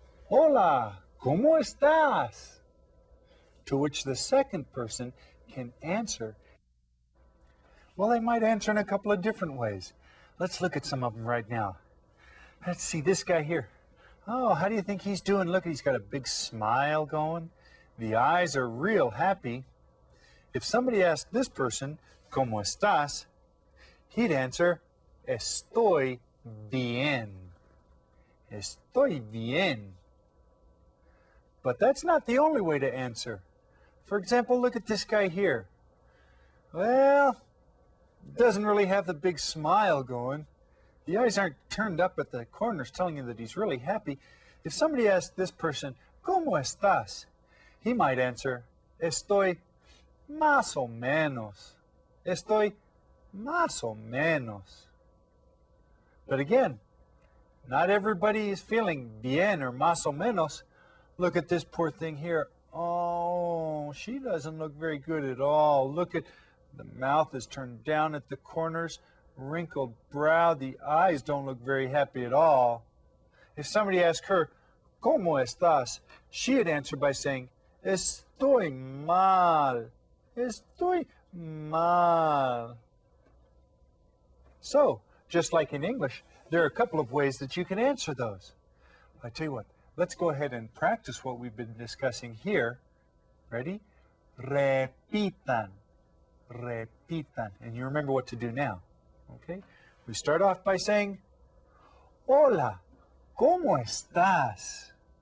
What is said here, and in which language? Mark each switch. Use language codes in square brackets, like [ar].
[es] Hola, ¿cómo estás? [en] To which the second person can answer. Well, they might answer in a couple of different ways. Let's look at some of them right now. Let's see this guy here. Oh, how do you think he's doing? Look, he's got a big smile going. The eyes are real happy. If somebody asked this person, [es] ¿Cómo estás?, [en] he'd answer, [es] Estoy bien. Estoy bien. [en] But that's not the only way to answer. For example, look at this guy here. Well, doesn't really have the big smile going. The eyes aren't turned up at the corners telling you that he's really happy. If somebody asked this person, [es] ¿Cómo estás?, [en] he might answer, [es] Estoy más o menos. Estoy más o menos. [en] But again, not everybody is feeling bien or más o menos. Look at this poor thing here. Oh, she doesn't look very good at all. Look at the mouth is turned down at the corners, wrinkled brow. The eyes don't look very happy at all. If somebody asked her, [es] ¿Cómo estás?, [en] she'd answer by saying, [es] Estoy mal. Estoy mal. [en] So, just like in English, there are a couple of ways that you can answer those. I tell you what, let's go ahead and practice what we've been discussing here. Ready? [es] Repitan. Repitan. [en] And you remember what to do now. Okay? We start off by saying, [es] Hola, ¿cómo estás?